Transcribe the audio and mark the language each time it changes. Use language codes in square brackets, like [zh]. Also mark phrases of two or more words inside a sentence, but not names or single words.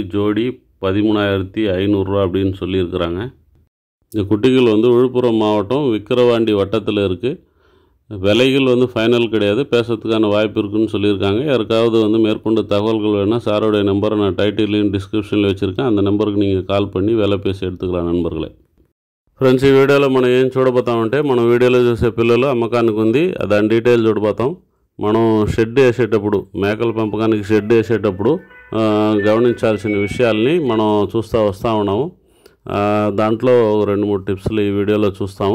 [ta] ஜோடி 13,500 அப்படின்னு சொல்லியிருக்கிறாங்க. இந்த குட்டிகள் வந்து விழுப்புரம் மாவட்டம் விக்கிரவாண்டி வட்டத்தில் இருக்குது. விலைகள் வந்து ஃபைனல் கிடையாது, பேசுறதுக்கான வாய்ப்பு இருக்குதுன்னு சொல்லியிருக்காங்க. யாருக்காவது வந்து மேற்கொண்டு தகவல்கள் வேணால் சாரோடைய நம்பரை நான் டைட்டிலையும் டிஸ்கிரிப்ஷனில் வச்சுருக்கேன். அந்த நம்பருக்கு நீங்கள் கால் பண்ணி విల பேசி எடுத்துக்கலாம் నண்பர்களே. [te] ఫ్రెండ్స్, ఈ వీడియోలో మనం ఏం చూడబోతామంటే, మనం వీడియోలో చూసే పిల్లలు అమ్మకానికి ఉంది, దాని డీటెయిల్ చూడబోతాం. మనం షెడ్ వేసేటప్పుడు, మేకల పెంపకానికి షెడ్ వేసేటప్పుడు గమనించాల్సిన విషయాల్ని మనం చూస్తూ వస్తూ ఉన్నాము. దాంట్లో 2-3 టిప్స్లు ఈ వీడియోలో చూస్తాము.